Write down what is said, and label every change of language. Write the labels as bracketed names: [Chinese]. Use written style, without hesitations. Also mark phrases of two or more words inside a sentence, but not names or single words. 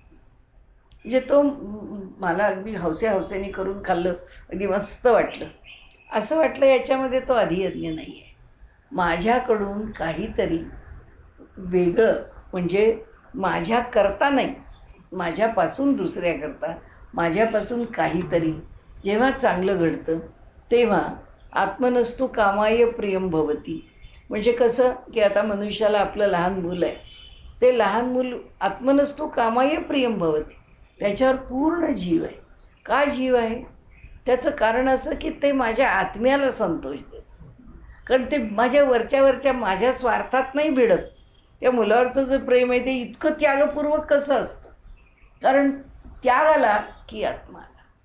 [Marathi] म्हणजे तो मला अगदी हौसेनी करून खाल्लं, अगदी मस्त वाटलं, असं वाटलं, याच्यामध्ये तो अधियज्ञ नाही आहे. माझ्याकडून काहीतरी वेगळं म्हणजे माझ्या करता नाही, माझ्यापासून दुसऱ्याकरता माझ्यापासून काहीतरी जेव्हा चांगलं घडतं तेव्हा [Sanskrit] आत्मनस्तु कामाय प्रियम भवती. [Marathi] म्हणजे कसं की आता मनुष्याला आपलं लहान मूल आहे, ते लहान मूल [Sanskrit] आत्मनस्तु कामाय प्रियम भवती, [Marathi] त्याच्यावर पूर्ण जीव आहे. का जीव आहे? त्याचं कारण असं की ते माझ्या आत्म्याला संतोष देतं, कारण ते माझ्या वरच्या माझ्या स्वार्थात नाही भिडत. त्या मुलावरचं जे प्रेम आहे ते इतकं त्यागपूर्वक कसं असतं, कारण त्याग आला की आत्मा आला.